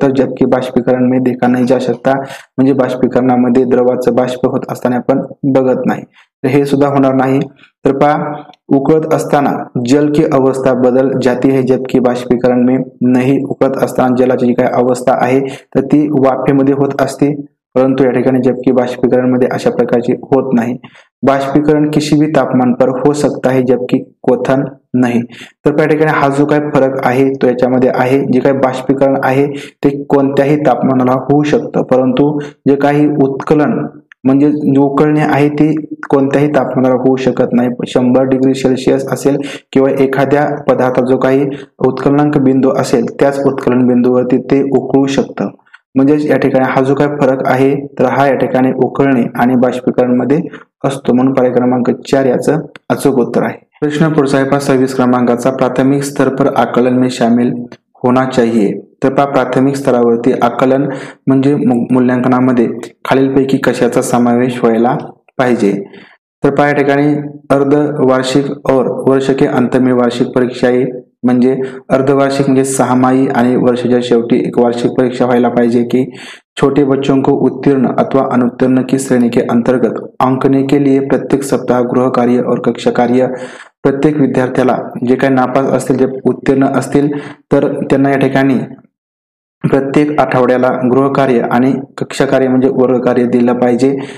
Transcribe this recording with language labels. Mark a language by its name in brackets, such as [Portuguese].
[Marathi] तर [Hindi] जबकि बाष्पीकरण में देखा नहीं जा सकता, [Marathi] म्हणजे बाष्पीकरणामध्ये द्रवाचं बाष्प होत असताना आपण बघत नाही, तर हे सुद्धा होणार नाही. तर पहा उकळत असताना [Hindi] जल की अवस्था बदल जाती है जबकि बाष्पीकरण में नहीं. [Marathi] उकळत असताना जलाची जी काही अवस्था आहे तर ती वाफेमध्ये होत असते, परंतु या ठिकाणी जबकि बाष्पीकरण मध्ये अशा प्रकारचे होत नाही। [Hindi] बाष्पीकरण किसी भी तापमान पर हो सकता है जबकि क्वथन नाही। [Marathi] तर या ठिकाणी हा जो काय फरक आहे तो याच्यामध्ये आहे, जे काही बाष्पीकरण आहे ते कोणत्याही तापमानाला होऊ शकतं, परंतु जे काही उत्कलन म्हणजे उकळणे आहे ते कोणत्याही तापमानाला होऊ शकत नाही। 100 डिग्री सेल्सिअस असेल किंवा एखाद्या पदार्थाचा जो काही उत्कलनांक बिंदू असेल त्याच उत्कलन बिंदूवरती ते उकळू शकतं। म्हणजे या ठिकाणी हा जो काही फरक आहे तर हा या ठिकाणी उकळणे आणि बाष्पीकरण मध्ये असतो, म्हणून पर्याय क्रमांक 4 याचं अचूक उत्तर आहे। प्रश्न पुढचा आहे 26 क्रमांकाचा, [Hindi] प्राथमिक स्तर पर आकलन में शामिल होना चाहिए। [Marathi] तर प्राथमिक स्तरावरती आकलन म्हणजे मूल्यांकनामध्ये खालीलपैकी कशाचा समावेश व्हायला पाहिजे। तर या ठिकाणी [Hindi] अर्धवार्षिक और वर्ष के अंत में वार्षिक परीक्षाएं [Marathi] म्हणजे अर्धवार्षिक म्हणजे 6माही आणि वर्षाच्या शेवटी एक वार्षिक परीक्षा व्हायला पाहिजे की [Hindi] छोटे बच्चों को उत्तीर्ण अथवा अनुत्तीर्ण की श्रेणी के अंतर्गत आंकने के लिए प्रत्येक सप्ताह गृह कार्य और कक्षा कार्य [Marathi] प्रत्येक विद्यार्थ्याला जे काही नापास असतील जे उत्तीर्ण असतील तर त्यांना या ठिकाणी प्रत्येक आठवड्याला गृहकार्य आणि कक्षा कार्य म्हणजे वर्ग कार्य दिलं पाहिजे।